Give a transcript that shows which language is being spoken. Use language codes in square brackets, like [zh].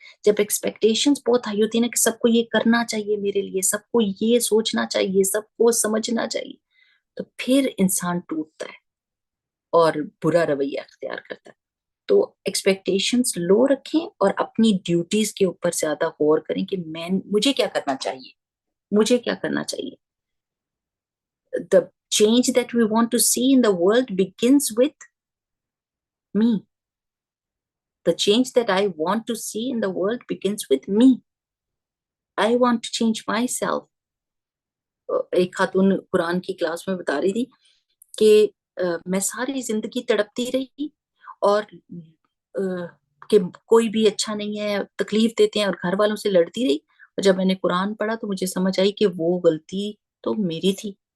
[hi] जब एक्सपेक्टेशंस बहुत हाई होती है ना, कि सबको ये करना चाहिए मेरे लिए, सबको ये सोचना चाहिए, सबको समझना चाहिए, तो फिर इंसान टूटता है और बुरा रवैया अख्तियार करता है। तो एक्सपेक्टेशंस लो रखें और अपनी ड्यूटीज के ऊपर ज्यादा गौर करें कि मैं मुझे क्या करना चाहिए, मुझे क्या करना चाहिए। [en] The change that we want to see in the world begins with me. The change that I want to see in the world begins with me. I want to change myself. [hi] एक खातून कुरान की class में बता रही थी कि मैं सारी जिंदगी तड़पती रही, और कि कोई भी अच्छा नहीं है, तकलीफ देते हैं, और घर वालों से लड़ती रही। और जब मैंने कुरान पढ़ा तो मुझे समझ आई कि वो गलती तो मेरी थी।